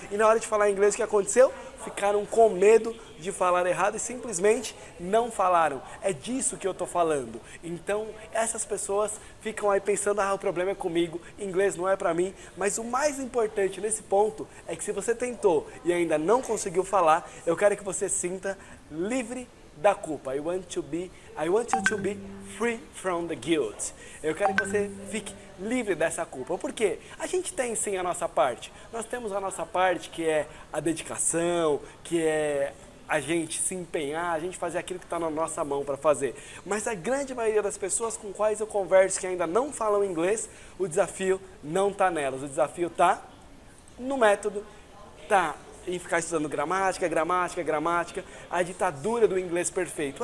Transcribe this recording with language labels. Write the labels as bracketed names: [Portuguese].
[Portuguese] E na hora de falar inglês, o que aconteceu? Ficaram com medo de falar errado e simplesmente não falaram. É disso que eu estou falando. Então, essas pessoas ficam aí pensando, o problema é comigo, inglês não é para mim. Mas o mais importante nesse ponto é que se você tentou e ainda não conseguiu falar, eu quero que você sinta livre da culpa. [English] I want you to be free from the guilt. [Portuguese] Eu quero que você fique livre dessa culpa. Por quê? A gente tem sim a nossa parte. Nós temos a nossa parte que é a dedicação, que é a gente se empenhar, a gente fazer aquilo que está na nossa mão para fazer. Mas a grande maioria das pessoas com quais eu converso que ainda não falam inglês, o desafio não está nelas. O desafio está no método, está em ficar estudando gramática, a ditadura do inglês perfeito.